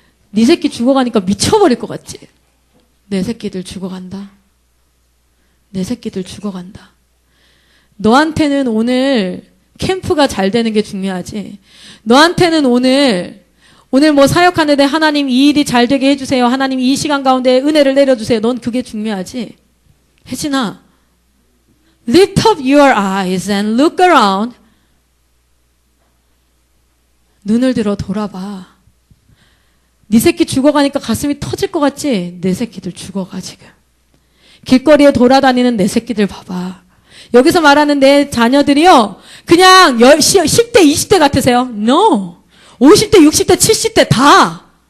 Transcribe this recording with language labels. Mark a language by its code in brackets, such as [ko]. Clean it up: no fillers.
[ko] 네 새끼 죽어가니까 미쳐버릴 것 같지? 내 새끼들 죽어간다. 내 새끼들 죽어간다. 너한테는 오늘 캠프가 잘 되는 게 중요하지. 너한테는 오늘 뭐 사역하는데 하나님 이 일이 잘 되게 해주세요. 하나님 이 시간 가운데 은혜를 내려주세요. 넌 그게 중요하지. [en] 혜진아, lift up your eyes and look around. [ko] 눈을 들어 돌아봐. 네 새끼 죽어가니까 가슴이 터질 것 같지? 내 새끼들 죽어가 지금. 길거리에 돌아다니는 내 새끼들 봐봐. 여기서 말하는 내 자녀들이요. 그냥 10대, 20대 같으세요? No. 50대, 60대, 70대 다.